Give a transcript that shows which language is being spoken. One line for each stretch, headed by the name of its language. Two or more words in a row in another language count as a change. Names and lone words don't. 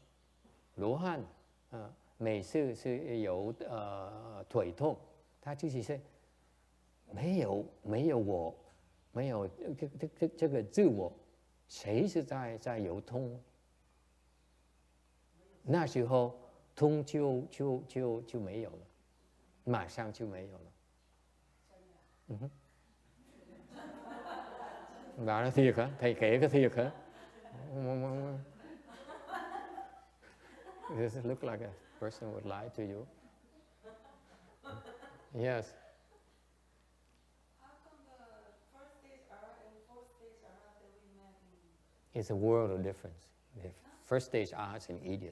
Chinese: 罗汉每次是有腿痛，他就是没有我，没有这个自我，谁是在有痛？那时候痛就没有了，马上就没有了。
Vietnamese: Bảo nó thiệt hả? Thầy kể cái thiệt hả?
English: Does it look like a person would lie to you? Yes. How come the first stage arhat and fourth stage arhat that we met in? It's a world of difference. The first stage arhat is an idiot.